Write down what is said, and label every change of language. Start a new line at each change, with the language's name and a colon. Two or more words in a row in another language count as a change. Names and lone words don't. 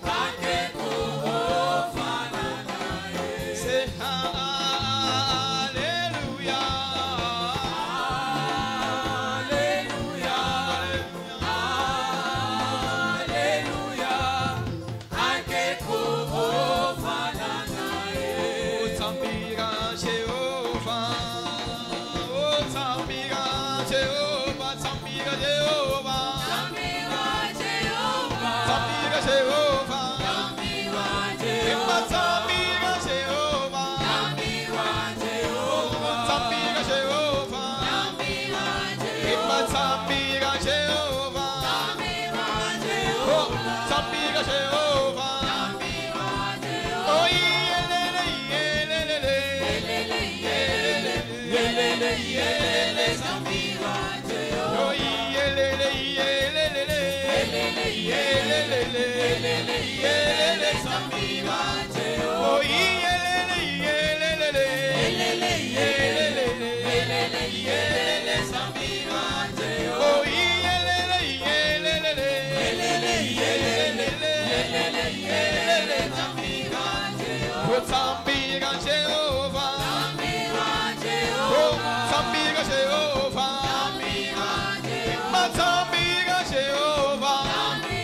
English: I can go fanana, yeah. Say hallelujah, hallelujah, hallelujah. I can go fanana, yeah.
Shona: Oh tambira Jehovah, oh tambira Jehovah, tambira Jehovah, tambira Jehovah, tambira Jehovah, tambira Jehovah, tambira Jehovah, tambira Jehovah, tambira Jehovah, oh tambira Jehovah, oh yelele yelele yelele yelele yelele tambira Jehovah, oh yelele yelele yelele yelele yelele tambira Jehovah, oh yelele yelele yelele yelele yelele yelele tambira Jehovah, oh yelele yelele yelele yelele yelele yelele tambira Jehovah, oh tambira Jehovah, oh tambira Jehovah, tambira Jehovah,